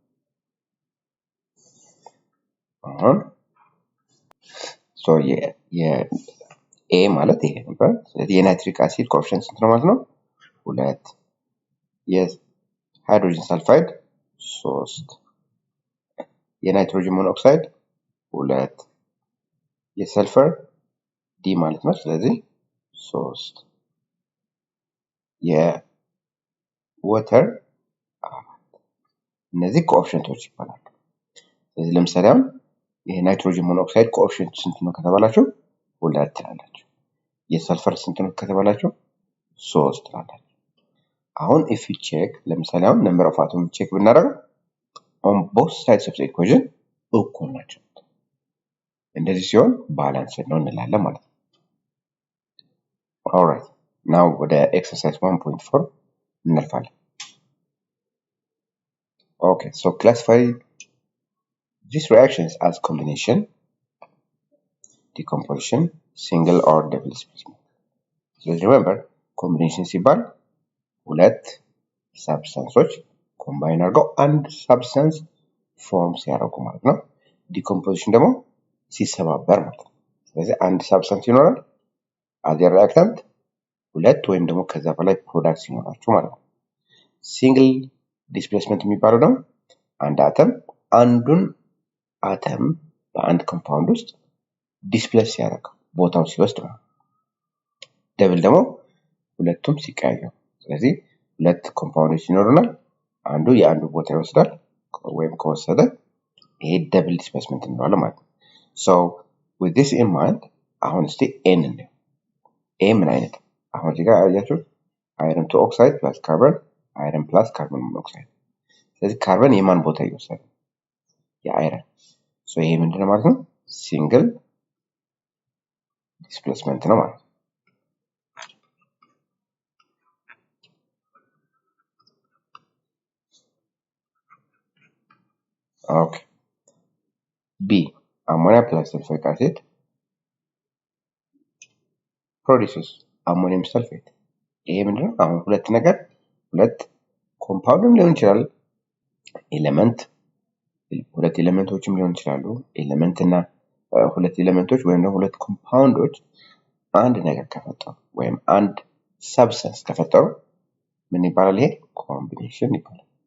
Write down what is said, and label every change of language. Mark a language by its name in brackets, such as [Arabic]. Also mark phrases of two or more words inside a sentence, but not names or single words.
[Amharic] so A ማለት ይሄ ነበር ስለዚህ የናይትሪክ አሲድ ኮኤፊሺየንት ስንት ነው ማለት ነው 2 የሃይድሮጅን ሰልፋይድ 3 የናይትሮጅን ሞኖክሳይድ 2 የሰልፈር D ማለት ነው ስለዚህ 3 የዋተር እነዚህ ኮኤፊሺየንቶች ይባላሉ ስለዚህ ለምሳሌ አሁን የናይትሮጅን ሞኖክሳይድ ኮኤፊሺየንት ስንት ነው ከተባላችሁ 2 ትላላችሁ የሰልፈር ስንት ነው ከተባላችሁ 3 ትላላችሁ አሁን [English] if you check [Amharic] ለምሳሌ አሁን [English] number of atoms check [Amharic] ብናደርግ [English] on both sides of the equation [Amharic] እኩል ናቸው እንደዚህ ሲሆን ባላንስ ነው እንላለን ማለት ነው [English] alright now [Amharic] ወደ exercise 1.4 እንልፋለን [English] okay so classify these reactions as combination decomposition single or double displacement so remember combination [Amharic] ሲባል ሁለት ሰብስታንሶች ኮምባይን አድርገው አንድ ሰብስታንስ ፎርም ሲያደርጉ ማለት ነው ዲኮምፖዚሽን ደግሞ ሲሰባበር ማለት ነው ስለዚህ አንድ ሰብስታንስ ይኖራል [English] other reactant [Amharic] ሁለት ወይም ደግሞ ከዛ በላይ ፕሮዳክትስ ይኖራቸው ማለት ነው [English] single displacement [Amharic] የሚባለው ደግሞ አንድ አተም አንዱን አተም በአንድ ኮምፓውንድ ውስጥ ዲስፕሌስ ያደርግ ቦታው ሲወስድ ነው ደብል ደግሞ ሁለቱም ሲቀያየሩ ስለዚህ ሁለት ኮምፓውንዶች ይኖሩናል አንዱ የአንዱ ቦታ ይወስዳል ወይም ከወሰደ ይሄ [English] double displacement [Amharic] እንለዋለን ማለት ነው [English] so with this in mind [Amharic] አሁን እስቲ n ነው a ምን አይነት አሁን እዚህ ጋር አያችሁ [English] iron to oxide plus carbon iron plus carbon monoxide [Amharic] ስለዚህ ካርበን የማን ቦታ ይወስዳል የአይረን so ይሄ ምንድነው ማለት ነው ሲንግል ዲስፕሌስመንት ነው ማለት ነው [English] okay B ammonia plus sulfuric acid produces ammonium sulfate [Amharic] ይሄ ምንድነው አሁን ሁለት ነገር ሁለት ኮምፓውንድም ሊሆን ይችላል ኤሌመንት ሁለት ኤሌመንቶችም ሊሆን ይችላሉ ኤሌመንት እና ሁለት ኤሌመንቶች ወይም ደግሞ ሁለት ኮምፓውንዶች አንድ ነገር ከፈጠሩ ወይም አንድ ሰብስታንስ ከፈጠሩ ምን ይባላል ይሄ ኮምቢኔሽን ይባላል